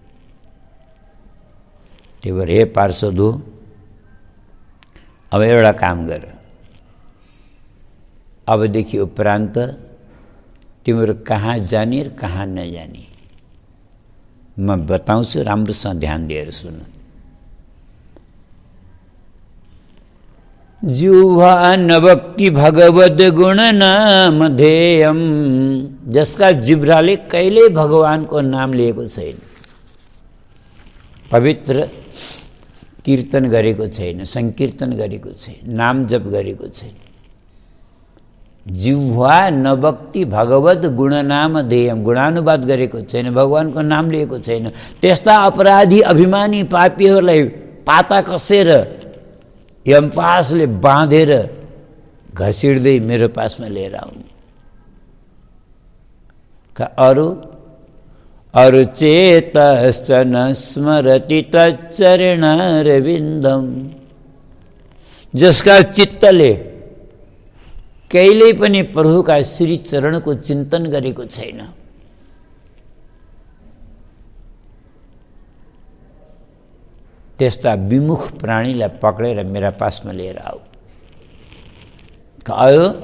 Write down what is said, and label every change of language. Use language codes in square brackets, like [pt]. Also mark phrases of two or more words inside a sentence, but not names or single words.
[ne] त्यही भएर हे पार्षद हो, अब एउटा काम गर, अबदेखि उपरान्त तिम्रो कहाँ जाने र कहाँ नजाने म बताउँछु, राम्रोसँग ध्यान दिएर सुन। [sa] जिह्वा नभक्ति भगवद गुण नाम ध्येयम, [ne] जसका जिब्राले कहिल्यै भगवानको नाम लिएको छैन, पवित्र कीर्तन गरेको छैन, संकीर्तन गरेको छैन, नाम जप गरेको छैन। [sa] जिह्वा नभक्ति भगवद गुण नाम ध्येयम, [ne] गुणानुवाद गरेको छैन, भगवानको नाम लिएको छैन। त्यस्ता अपराधी अभिमानी पापीहरूलाई पाता कसेर यमपासले बाँधेर घसिड्दै मेरो पासमा लिएर आउनु। [sa] अरु चेतश्चन स्मरति तच्चरणारविन्दम, [ne] जसका चित्तले कहिल्यै पनि प्रभुका श्री चरणको चिन्तन गरेको छैन, त्यस्ता विमुख प्राणीलाई पक्रेर मेरा पासमा लिएर आऊ।